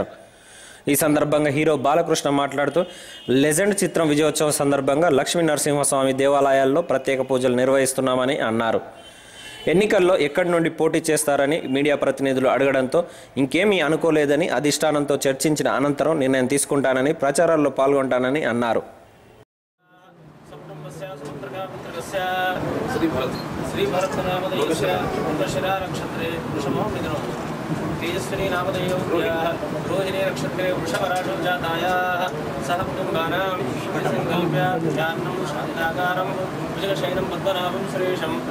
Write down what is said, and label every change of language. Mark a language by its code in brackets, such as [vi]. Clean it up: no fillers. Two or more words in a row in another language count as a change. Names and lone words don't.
[te] ఈ సందర్భంగా హీరో బాలకృష్ణ మాట్లాడుతూ, లెజెండ్ చిత్రం విజయోత్సవం సందర్భంగా లక్ష్మీ నరసింహస్వామి దేవాలయాల్లో ప్రత్యేక పూజలు నిర్వహిస్తున్నామని అన్నారు. ఎన్నికల్లో ఎక్కడి నుండి పోటీ చేస్తారని మీడియా ప్రతినిధులు అడగడంతో ఇంకేమీ అనుకోలేదని, అధిష్టానంతో చర్చించిన అనంతరం నిర్ణయం తీసుకుంటానని, ప్రచారాల్లో పాల్గొంటానని అన్నారు. [sa] श्री भरत नामधेयस्य दशरा नक्षत्रे वृषभो मिथुनो तेजस्विनी नामधेयोऽस्याः रोहिणी नक्षत्रे वृषभराशौ जातायाः सह कुटुम्बानां संकल्प्य ध्यानं शान्ताकारं भुजगशयनं पद्मनाभं सुरेशं